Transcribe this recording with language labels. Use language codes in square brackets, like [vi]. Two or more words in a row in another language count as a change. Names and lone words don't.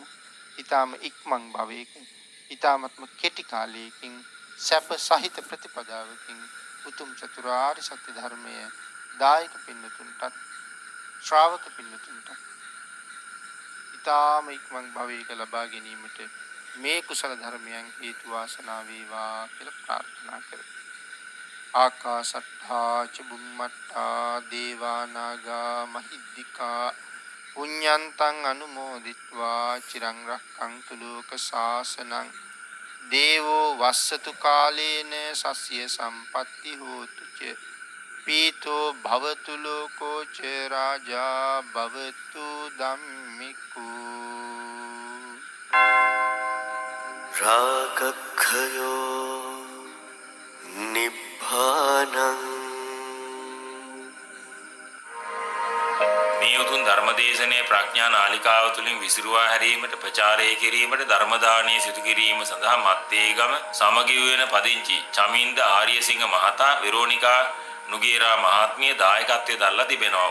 [si] ඊටාම ඉක්මන් භවයකින් ඊටාමත්ම කෙටි කාලයකින් සැප සහිත ප්‍රතිපදාවකින් උතුම් චතුරාර්ය සත්‍ය ධර්මයේ දායක පින්නතුන්ටත් ශ්‍රාවක පින්නතුන්ට ඊටාම ඉක්මන් භවයක ලබා ගැනීමට මේ කුසල ධර්මයන් හේතු වාසනා වේවා කියලා ප්‍රාර්ථනා කරමු. [pi] ආකාශට්ඨා ච බුම්මට්ඨා දේවා නාග මහිද්దికා පුඤ්ඤන්තං අනුමෝදිත්වා චිරං රක්ඛන්තු ලෝක ශාසනං දේවෝ වස්සතු කාලේන සස්ය සම්පatti හෝතු ච පීතෝ භවතු ලෝකෝ ච රාජා භවතු ධම්මිකෝ රාගක්ඛයෝ නිබ්බානං. [si] මේ උතුම් ධර්මදේශනයේ ප්‍රඥා නාලිකාව තුළින් විසිරුවා හැරීමට ප්‍රචාරය කිරීමට ධර්ම දානයේ සිදු කිරීම සඳහා මත්තේගම සමගි වෙන පදිංචි චමින්ද ආර්යසිංහ මහතා, වෙරෝනිකා නුගේරා මහත්මිය දායකත්වයේ දරලා තිබෙනවා.